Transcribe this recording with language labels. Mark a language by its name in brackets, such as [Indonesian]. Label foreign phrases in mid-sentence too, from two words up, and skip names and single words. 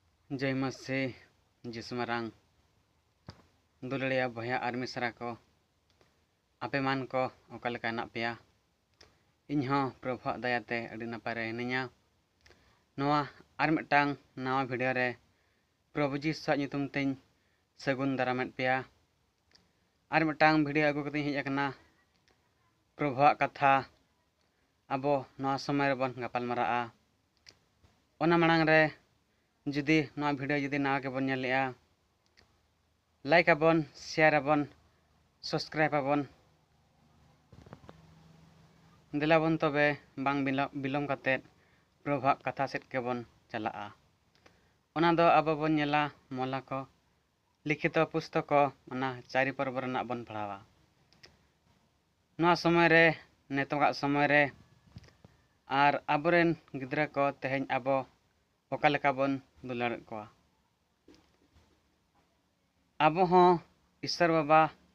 [Hindi] जय मसीह [Santali] जिसु मारांग दुलड़िया भया और मिसरा को आपे मान को ओकालेका हेनाग पेया इन्हों प्रभु दयाते अड़ी नपाय रे हिनाइया नोआ आर मिदटांग नवा भिडियो रे प्रभु जिसुआग ᱧᱩᱛᱩᱢ तें सगुन दारामेद पेया आर मिदटांग भिडियो अगु कते हेज अकना प्रभुआग कथा आबो नवा समय रे बन गापाल माराआ ओना मांग रे जुदी नवा भिडियो जुदी नवा के बन नेलेआ लाइक आबन शेयर आबन सब्सक्राइब आबन दिलाबन तबे बांग बिलम कते प्रभुआग कथा सेट के बन चलाआ ओना दो आबो बन नेला मोला को लिखित पुस्तक को ओना चारि पर्व रना बन पढ़ावा नवा समय रे नेतोगा समय रे आर आबोरेन गिद्रा को तेहेन आबो ओकालेका बन दुलाड़ को आबो हों ईश्वर बाबा